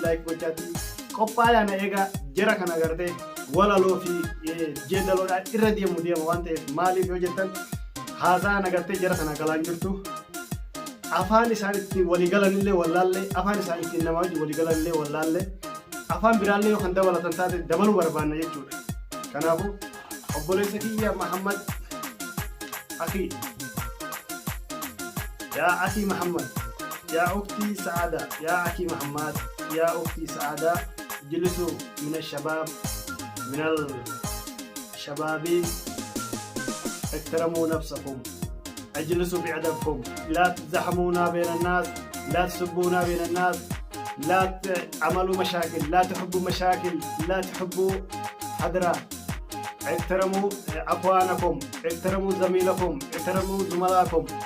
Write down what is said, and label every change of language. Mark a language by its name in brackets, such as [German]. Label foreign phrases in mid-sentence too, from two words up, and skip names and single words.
[Oromo] laayik gochaatti qophaa'aa na eegaa jera kana agartee walaloo fi jeedaloodhaan irra deema waan ta'eef maaliif yoo jettan haasaa nagartee jera kana galaan jirtu afaan isaan ittiin waliigalanillee wallaallee afaan isaan ittiin namaa wajjin waliigalanillee wallaallee afaan biraallee yoo kan dabalatan taate dabaluu barbaanna jechuudha kanaafuu obboleessa kiyya Muhammad akhi [Arabic] يا أخي محمد يا أختي سعادة يا أخي محمد يا أختي سعادة جلسوا من الشباب احترموا نفسكم اجلسوا بعددكم لا تزحمونا بين الناس لا تسبونا بين الناس لا تعملوا مشاكل لا تحبوا مشاكل لا تحبوا حضرة احترموا أخوانكم احترموا زميلكم احترموا زملائكم